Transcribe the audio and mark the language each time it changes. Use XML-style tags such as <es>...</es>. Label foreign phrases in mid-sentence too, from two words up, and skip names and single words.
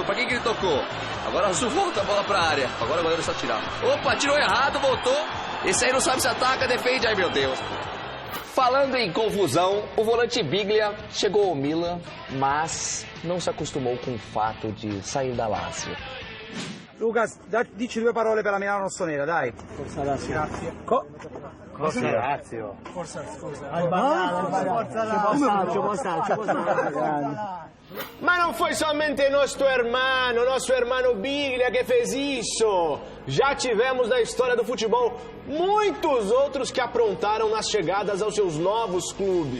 <pt>Pra quem que ele tocou? Agora o azul volta a bola pra área. Agora o goleiro só tirar. Opa, tirou errado, voltou. Esse aí não sabe se ataca, defende. Ai, meu Deus. Falando em confusão, o volante Biglia chegou ao Milan, mas não se acostumou com o fato de sair da Lazio.</pt> <it>Lucas, dici 2 parole per la Milano rossonera, dai. Forza Lazio. Grazie. Forza Lazio. Forza, scusa.</it> <pt>Mas não foi somente nosso hermano Biglia que fez isso. Já tivemos na história do futebol muitos outros que aprontaram nas chegadas aos seus novos clubes.</pt>